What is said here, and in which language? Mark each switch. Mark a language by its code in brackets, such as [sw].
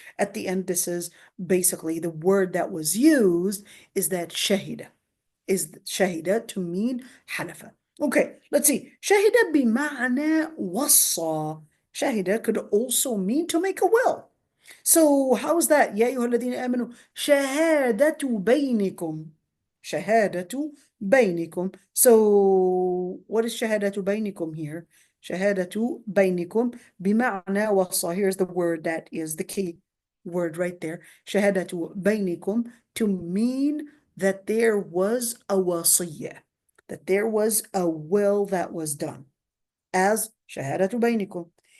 [en] At the end, this is basically the word that was used is that shahida. is shahida to mean حلف. Okay, let's see. [ar] شهد بمعنى وصى. [en] شهد could also mean to make a will. So how is that? [ar] يا أيها الذين آمنوا شهادة بينكم. شهادة بينكم. [en] So what is [ar] شهادة بينكم [en] here? [ar] شهادة بينكم بمعنى وصى. [en] Here's the word that is the key word right there. [ar] شهادة بينكم [en] to mean that there was a wasiyah, that there was a will that was done as شهادة بينكم.